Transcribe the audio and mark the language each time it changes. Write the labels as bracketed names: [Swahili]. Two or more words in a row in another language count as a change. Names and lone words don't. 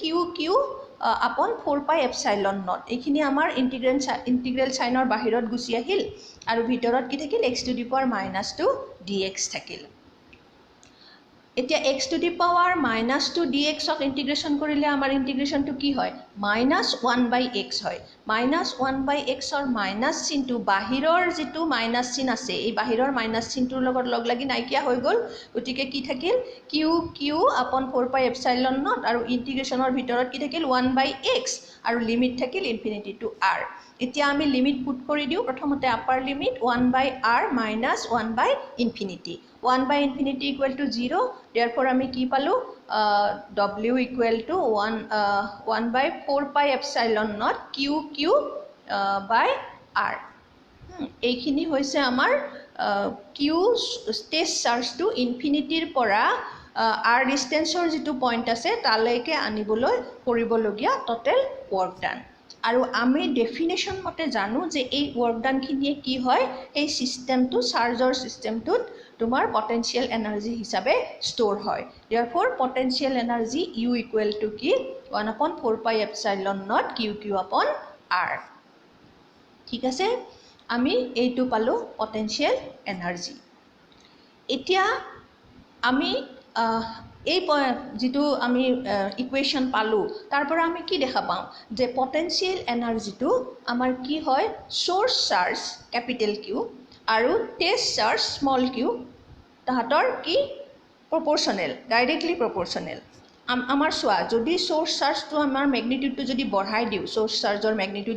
[Assamese] q/4πε0 এইখিনি আমাৰ [English] integral sign [Assamese] বাহিৰত গুছি আহিল আৰু ভিতৰত কি থাকিল x⁻² dx থাকিল এতিয়া x⁻² dx ক ইন্টিগ্রেশন কৰিলে আমাৰ ইন্টিগ্রেশনটো কি হয় -1/x হয় -1/x ৰ মাইনাস চিনটো বাহিৰৰ যেটো মাইনাস চিন আছে এই বাহিৰৰ মাইনাস চিনটোৰ লগত লগ লাগি নাইকিয়া হৈ গল গতিকে কি থাকিল q/4πε0 আৰু ইন্টিগ্রেশনৰ ভিতৰত কি থাকিল 1/x আৰু লিমিট থাকিল [English] infinity to r [Assamese] এতিয়া আমি লিমিট পুট কৰি দিও প্ৰথমতে [English] upper limit 1/r minus 1/infinity 1/infinity equal to 0 therefore [Assamese] আমি কি পালো w equal to 1/4πε0 q/r এইখিনি হৈছে আমাৰ q [English] test charge to infinity [Assamese] পৰা r ডিসটেন্সৰ যেটো পইণ্ট আছে তালৈকে আনিবলৈ কৰিবলগীয়া [English] total work done [Assamese] আৰু আমি ডেফিনেশন মতে জানো যে এই [English] work done [Assamese] খিনিয়ে কি হয় এই সিস্টেমটো চাৰ্জৰ সিস্টেমটোত তোমাৰ [English] potential energy [Assamese] হিচাপে স্টোৰ হয় [English] therefore potential energy u equal to [Assamese] কি 1/4πε0 q/r ঠিক আছে আমি এইটো পালো [English] potential energy [Assamese] এতিয়া আমি এই যেটো আমি ইকুয়েশন পালো তাৰ পৰা আমি কি দেখা পাওঁ যে [English] potential energy [Assamese] আমাৰ কি হয় [English] source charge capital Q [Assamese] আৰু [English] test charge small q [Assamese] তাহাতৰ কি প্রপোর্শনাল [English] directly proportional [Assamese] আমাৰ সোয়া যদি সোর্স চাৰ্জটো আমাৰ ম্যাগনিটিউডটো যদি বঢ়াই দিও [English] source charge magnitude